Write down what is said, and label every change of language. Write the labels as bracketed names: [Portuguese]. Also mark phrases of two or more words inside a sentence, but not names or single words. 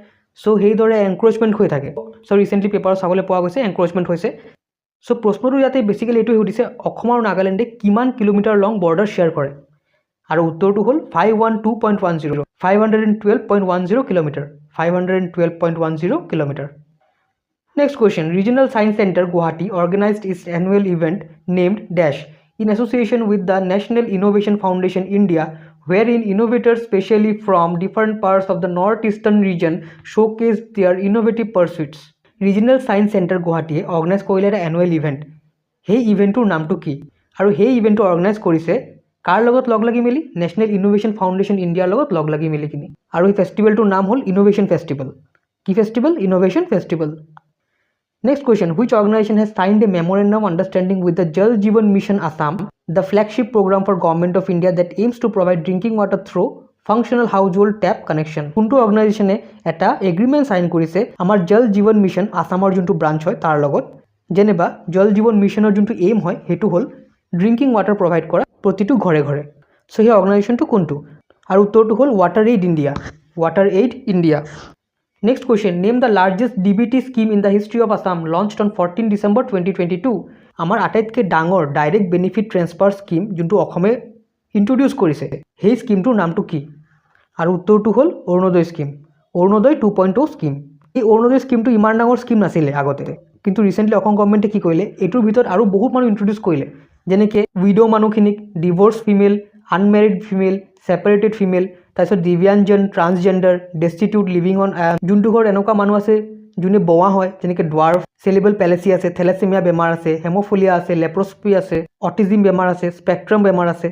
[Assamese] চ' সেইদৰে এনক্ৰচমেণ্ট হৈ থাকে। চ' ৰিচেণ্টলি পেপাৰত চাবলৈ পোৱা গৈছে এনক্ৰচমেণ্ট হৈছে। চ' প্ৰশ্নটো ইয়াতে বেছিকেলি এইটোৱে সুধিছে, অসম আৰু নাগালেণ্ডে কিমান কিলোমিটাৰ [English] long border share [Assamese] কৰে? আৰু উত্তৰটো হ'ল 512.10 কিলোমিটাৰ। [English] Next question, Regional Science Center Guwahati organized its annual event named Dash in association with the National Innovation Foundation India, wherein innovators specially from different parts of the northeastern region showcased their innovative pursuits। Regional Science Center Guwahati organize [Assamese] কৰিলে এটা [English] annual event। [Assamese] সেই ইভেণ্টটোৰ নামটো কি? আৰু সেই ইভেণ্টটো অৰ্গেনাইজ কৰিছে কাৰ লগত লগ লাগি মেলি? নেশ্যনেল ইনোভেশ্যন ফাউণ্ডেশ্যন ইণ্ডিয়াৰ লগত লগ লাগি মেলি কিনি। আৰু এই ফেষ্টিভেলটোৰ নাম হ'ল ইনোভেশ্যন ফেষ্টিভেল। কি ফেষ্টিভেল? ইনোভেশ্যন ফেষ্টিভেল। [English] Next question, which organization has signed a memorandum of understanding with the Jal Jeevan Mission Assam, the flagship program for Government of India that aims to provide drinking water through functional household tap connection? [Assamese] কোনটো অৰ্গেনাইজেশ্যনে এটা [English] agreement sign [Assamese] কৰিছে আমাৰ জল জীৱন মিছন আসামৰ যোনটো ব্ৰাঞ্চ হয় তাৰ লগত? যেনিবা জল জীৱন মিছনৰ যোনটো এইম হয় সেইটো হ'ল [English] drinking water provide [Assamese] কৰা প্ৰতিটো ঘৰে। চ' সেই অৰ্গেনাইজেশ্যনটো কোনটো? আৰু উত্তৰটো হ'ল ৱাটাৰ এইড ইণ্ডিয়া। [English] Next question, name the largest DBT scheme in the history of Assam, launched on 14 December 2022। [Assamese] আমাৰ আটাইতকৈ ডাঙৰ [English] direct benefit transfer scheme [Assamese] যোনটো অসমে ইন্ট্ৰডিউচ কৰিছে, সেই স্কিমটোৰ নামটো কি? আৰু উত্তৰটো হ'ল অৰুণোদয় 2.0 স্কিম। এই অৰুণোদয় স্কিমটো ইমান ডাঙৰ স্কিম নাছিলে আগতে, কিন্তু ৰিচেণ্টলি অসম গভৰ্ণমেণ্টে কি কৰিলে, এইটোৰ ভিতৰত আৰু বহুত মানুহ ইন্ট্ৰডিউচ কৰিলে, যেনেকৈ উইড' মানুহখিনিক, [English] divorce female, unmarried female, separated female, [Assamese] তাৰপিছত দিব্যাংজন, [English] transgender, destitute living on, [Assamese] যোনটো ঘৰত এনেকুৱা মানুহ আছে যোনে বৱা হয়, যেনেকৈ ডৱাৰ্ফ, [English] cerebral palsy [Assamese] আছে, থেলেচেমিয়া বেমাৰ আছে, হেম'ফিলিয়া আছে, লেপ্ৰস্পি আছে, অটিজিম বেমাৰ আছে, স্পেক্ট্ৰাম বেমাৰ আছে।